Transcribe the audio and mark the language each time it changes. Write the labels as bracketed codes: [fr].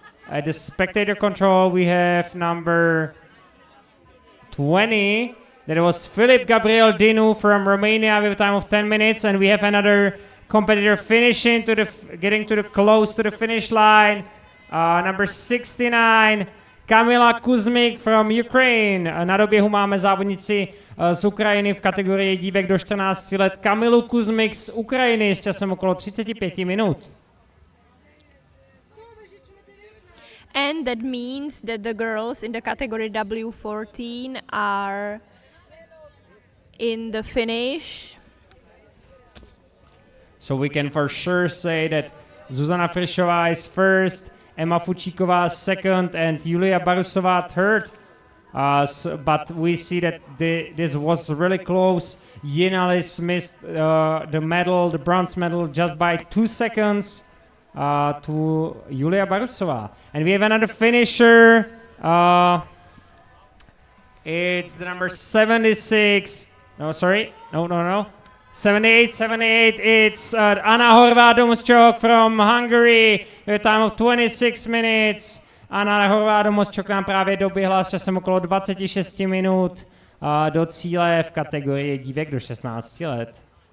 [en] At the spectator control we have number 20. That was Filip Gabriel Dinu from Romania with a time of 10 minutes, and we have another competitor finishing getting close to the finish line. Number 69, Kamila Kuzmik from Ukraine. [cs] Na doběhu máme závodnici z Ukrajiny v kategorii dívek do 14 let. Kamilu Kuzmik z Ukrajiny s časem okolo 35 minut. [en] And that means that the girls in the category W14 are in the finish. So we can for sure say that Zuzana Frišová is first, Emma Fučíková second, and Julia Barusová third. But we see that this was really close. Jinalis missed the bronze medal, just by 2 seconds to Julia Barusová. And we have another finisher. It's the number 76. No, sorry. No. 78. It's Anna Horváth-Domosčok from Hungary with a time of 26 minutes. [cs] Anna Horváth-Domosčok nám právě doběhla s časem okolo 26 minut do cíle v kategorii dívek do 16 let.